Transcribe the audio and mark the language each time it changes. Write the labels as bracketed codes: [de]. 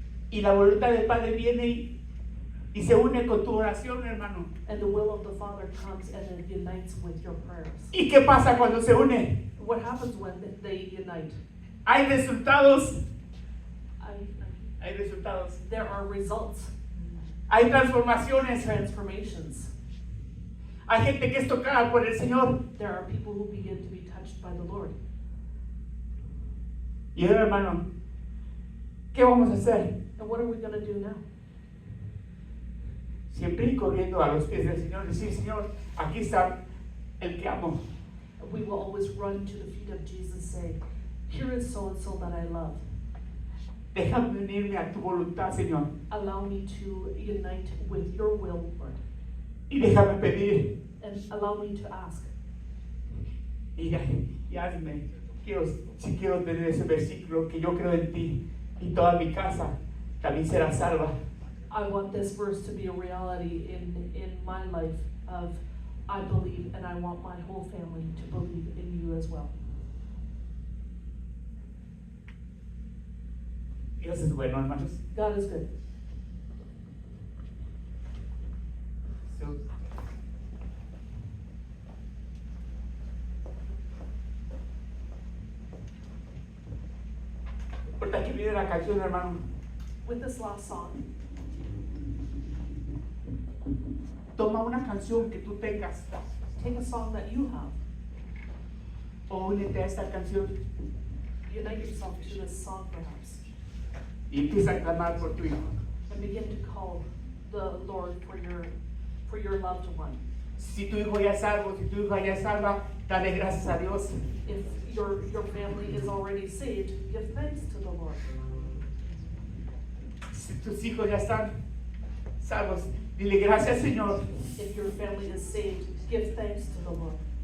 [es] Y la voluntad del Padre viene y se une con tu oración, hermano. [en] And the will of the Father comes and it unites with your prayers. [es] ¿Y qué pasa cuando se une? [en] What happens when they unite? [es] Hay resultados. [en] I [es] Hay resultados. [en] there are results, [es] Hay transformaciones. [en] transformations. [es] Hay gente que es tocada por el Señor. [en] There are people who begin to be touched by the Lord. [es] Y hermano, ¿Qué vamos a hacer? [en] And what are we gonna do now? [es] Siempre ir corriendo a los pies del Señor y decir, Señor, aquí está el que amo. [en] We will always run to the feet of Jesus, say, here is so-and-so that I love. [es] Déjame unirme a tu voluntad, Señor. [en] Allow me to unite with your will, Lord. [es] Y déjame pedir. [en] And allow me to ask. [es] Y hazme. Si quiero tener ese versículo que yo creo en ti y toda mi casa también será salva. [en] I want this verse to be a reality in my life of I believe, and I want my whole family to believe in you as well. [es] Dios es bueno, hermanos. [en] God is good. [es] So, ahorita que viene la canción, hermano, [en] With this last song, [es] toma una canción que tú tengas [en] take a song that you have. [es] o únete a esta canción [en] Unite yourself to this song perhaps. [es] y empieza a clamar por tu hijo. [en] And begin to call the Lord for your loved one. [es] Si tu hijo ya es salvo, si tu hija ya es salva, dale gracias a Dios. [en] If your family is already saved, give thanks to the Lord. [es] Si tus hijos ya están salvos, dile gracias, Señor. [en] If your family is saved, give thanks to the Lord.